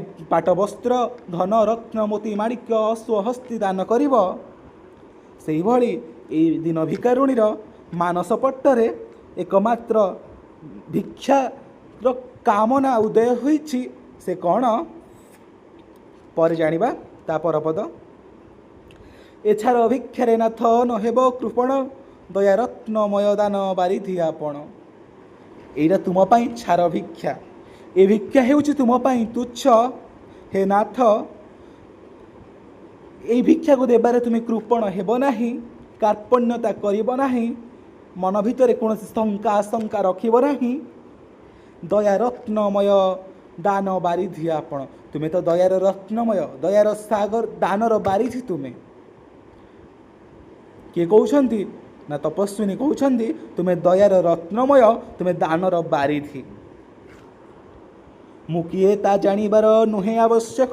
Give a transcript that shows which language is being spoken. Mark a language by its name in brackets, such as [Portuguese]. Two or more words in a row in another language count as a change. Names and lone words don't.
[Odia] ପାଟ ବସ୍ତ୍ର ଧନ ରତ୍ନ ମୋତି ମାଣିକ୍ୟ ଅଶ୍ୱ ହସ୍ତୀ ଦାନ କରିବ ସେହି ଭଲି ଏ ଦିନ ଭିକାରୁଣୀର ମାନସ ପଟ୍ଟରେ ଏକମାତ୍ର ଭିକ୍ଷାର କାମନା ଉଦୟ ହୋଇଛି ସେ କଣ ପର ଜାଣିବା ତା ପରପଦ ଏଛାର ଭିକ୍ଷାରେ ନାଥ ନ ହେବ କୃପଣ ଦୟା ରତ୍ନମୟ ଦାନ ବାରିଧି ଆପଣ ଏଟା ତୁମ ପାଇଁ ଛାର ଭିକ୍ଷା ଏ ଭିକ୍ଷା ହେଉଛି ତୁମ ପାଇଁ ତୁଚ୍ଛ ହେ ନାଥ ଏ ଭିକ୍ଷାକୁ ଦେବାରେ ତୁମ କୃପଣ ହେବ ନାହିଁ କାର୍ପଣ୍ୟତା କରିବ ନାହିଁ ମନ ଭିତରେ କୌଣସି ଶଙ୍କା ଆଶଙ୍କା ରଖିବ ନାହିଁ ଦୟା ରତ୍ନମୟ ଦାନ ବାରିଧି ଆପଣ ତୁମ୍ଭେ ତ ଦୟାର ରତ୍ନମୟ ଦୟାର ସାଗର ଦାନର ବାରିଧି ତୁମ୍ଭେ କିଏ କହୁଛନ୍ତି ନା ତପସ୍ୱିନୀ କହୁଛନ୍ତି ତୁମ୍ଭେ ଦୟାର ରତ୍ନମୟ ତୁମ୍ଭେ ଦାନର ବାରିଧି ମୁଁ କିଏ ତା ଜାଣିବାର ନୁହେଁ ଆବଶ୍ୟକ